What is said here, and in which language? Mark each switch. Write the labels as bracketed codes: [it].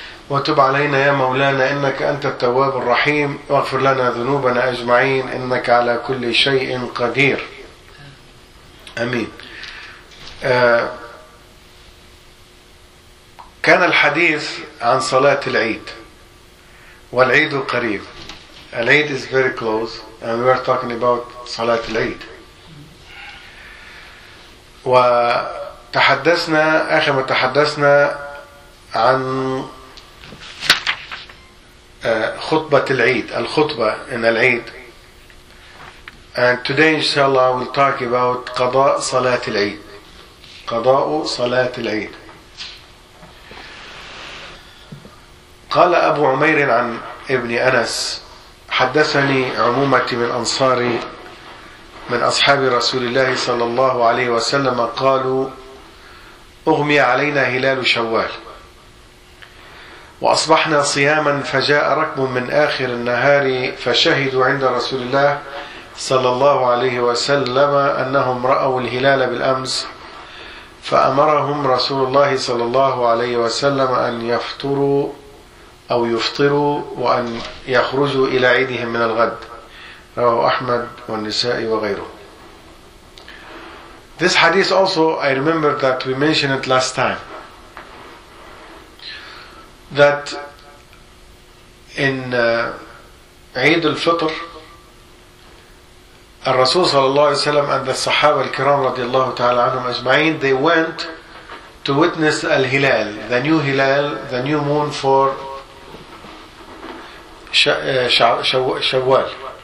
[ar] وتب علينا يا مولانا، إنك أنت التواب الرحيم. واغفر لنا ذنوبنا أجمعين، إنك على كل شيء قدير. أمين. كان الحديث عن صلاة العيد، والعيد قريب. [en] العيد is very close and we are talking about صلاة العيد. [ar] وتحدثنا آخر ما تحدثنا عن خطبة العيد، الخطبة إن العيد. [en] And today inshallah we'll talk about [ar] قضاء صلاة العيد. قضاء صلاة العيد. قال أبو عمير عن ابن أنس: حدثني عمومتي من أنصاري من أصحاب رسول الله صلى الله عليه وسلم قالوا: أغمي علينا هلال شوال وأصبحنا صياما، فجاء ركب من آخر النهار فشهدوا عند رسول الله صلى الله عليه وسلم أنهم رأوا الهلال بالأمس، فأمرهم رسول الله صلى الله عليه وسلم أن يفطروا أو يفطروا وأن يخرجوا إلى عيدهم من الغد. رواه أحمد والنسائي وغيره. [en] This hadith also I remember that we mentioned it last time. That in Eid al-Fitr, Rasul sallallahu alayhi wa sallam and the Sahaba al-Kiram radiallahu ta'ala anhum ajma'in, they went to witness al-Hilal, the new Hilal, the new moon for Shawwal.